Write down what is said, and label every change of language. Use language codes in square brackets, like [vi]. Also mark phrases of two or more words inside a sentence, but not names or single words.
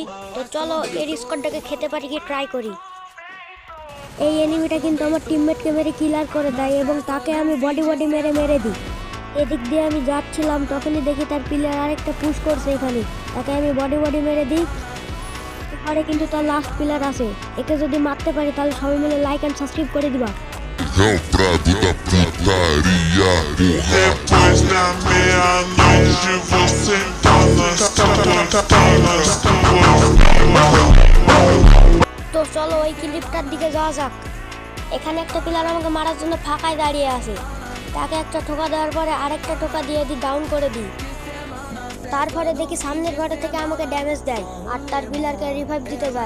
[bn] তো চলো এর স্কোরটাকে খেতে পারি কি ট্রাই করি। এই এনিমিটা কিন্তু আমার টিমমেটকে মেরে কিলার করে দেয় এবং তাকে আমি বডি মেরে দিই। এদিক দিয়ে আমি যাচ্ছিলাম, তখনই দেখি তার প্লেয়ার আরেকটা পুশ করছে এখানে। তাকে আমি বডি মেরে দিই। এবারে কিন্তু তার লাস্ট প্লেয়ার আছে, একে যদি মারতে পারি তাহলে সবাই মিলে [en] like and subscribe [bn] করে দিবা। [pt] É o prato da putaria, depois da meia-noite você tá nas [bn] তো চলো ওই ক্লিপটার দিকে যাওয়া যাক। এখানে একটা প্লেয়ার আমাকে মারার জন্য ফাঁকায় দাঁড়িয়ে আছে। তাকে একটা ঠোকা দেওয়ার পরে আরেকটা ঠোকা দিয়ে ডাউন করে দিই। তারপরে দেখি সামনের ঘরে থেকে আমাকে ড্যামেজ দেয় আর তার প্লেয়ারকে রিভাইভ দিতে যায়।